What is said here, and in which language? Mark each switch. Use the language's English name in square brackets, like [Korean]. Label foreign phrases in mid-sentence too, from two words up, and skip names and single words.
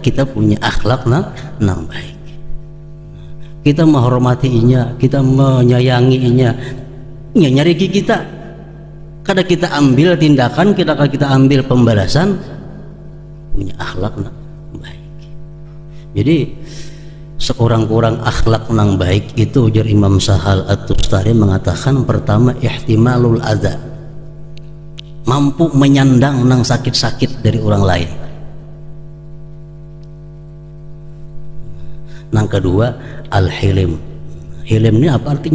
[Indonesian] Kita punya akhlak yang baik. Kita menghormatinya, kita menyayanginya. Ya, nyari kita. [Banjar] Kada kita ambil tindakan, kita ambil pembalasan. [Indonesian] Punya akhlak yang baik. Jadi sekurang-kurang akhlak yang baik itu, ujar Imam Sahal At-Tustari mengatakan, pertama [Arabic] احتمال الأذى, [Indonesian] mampu menyandang nang sakit-sakit dari orang lain. [Banjar] Nang kedua al-hilim. [Indonesian] Hilim ini apa artinya?